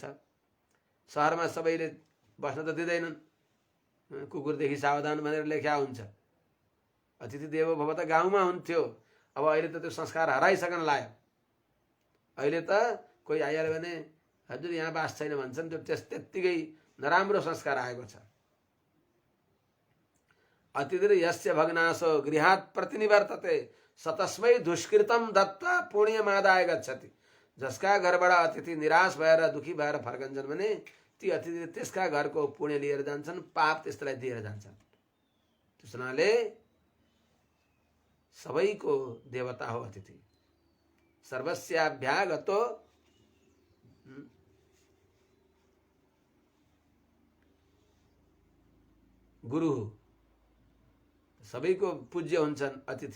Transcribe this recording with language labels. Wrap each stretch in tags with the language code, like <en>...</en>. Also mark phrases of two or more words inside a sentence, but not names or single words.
<ne>सहरमा सबैले बस्न त दिँदैनन्, कुकुरदेखि सावधान भनेर लेख्या हुन्छ।</ne> <sa>अतिथि देवो भव</sa> <ne>त गाउँमा हुन्थ्यो। अब अहिले त त्यो संस्कार हराइसक्न लाग्यो। अहिले त कोही आइहाल्यो भने हजुर यहाँ बास छैन भन्छन्। त्यो त्यत्तिकै नराम्रो संस्कार आएको छ।</ne> <sa>अतिथिर यस्य भग्नाशो गृहात् प्रतिनिवर्तते सतस्मै दुष्कृतम दत्ता पुण्यमादाय गच्छति।</sa> <ne>जसका घरबाट अतिथि निराश भएर दुखी भएर फर्कन्छन् भने ती अतिथि त्यसका घरको पुण्य लिएर जान्छन्, पाप त्यसलाई दिएर जान्छन्। त्यस हुनाले सबैको देवता हो अतिथि।</ne> <sa>सर्वस्याभ्यागतो गुरु,</sa> <ne>सबैको पूज्य हुन्छन् अतिथि।</ne>